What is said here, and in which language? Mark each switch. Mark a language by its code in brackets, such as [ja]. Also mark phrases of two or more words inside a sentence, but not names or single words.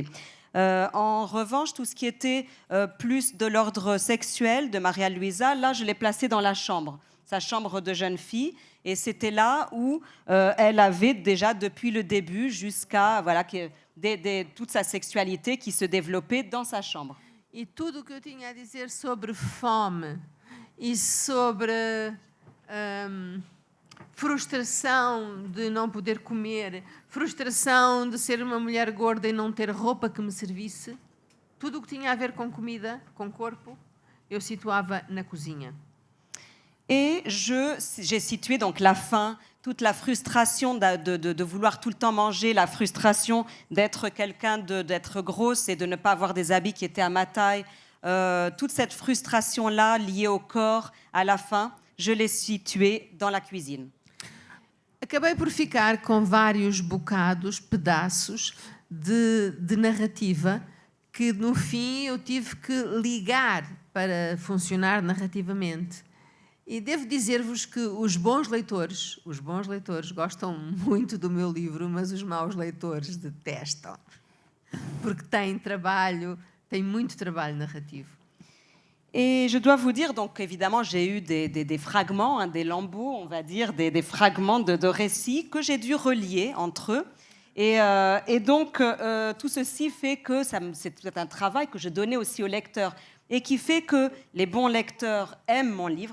[fr] En revanche, tout ce qui était plus de l'ordre sexuel de Maria Luísa, là, je l'ai placé dans sa chambre de jeune fille, et c'était là où elle avait déjà, depuis le début, jusqu'à toute sa sexualité qui se développait dans sa chambre. [pt] E tudo o que eu tinha a dizer sobre fome e sobre frustração de não poder comer, frustração de ser uma mulher gorda e não ter roupa que me servisse, tudo o que tinha a ver com comida, com corpo, eu situava na cozinha. [fr] Et j'ai situé donc la faim, toute la frustration de vouloir tout le temps manger, la frustration d'être d'être grosse et de ne pas avoir des habits qui étaient à ma taille, toute cette frustration-là liée au corps, à la faim, je l'ai située dans la cuisine. [pt] Acabei por ficar com vários bocados, pedaços de narrativa que no fim eu tive que ligar para funcionar narrativamente. E devo dizer-vos que os bons leitores gostam muito do meu livro, mas os maus leitores detestam, porque tem muito trabalho narrativo. [fr] Et je dois vous dire, donc évidemment, j'ai eu des fragments, des lambeaux, on va dire, des fragments de récits que j'ai dû relier entre eux. Et donc, tout ceci fait que c'est un travail que je donnais aussi aux lecteurs et qui fait que les bons lecteurs aiment mon livre.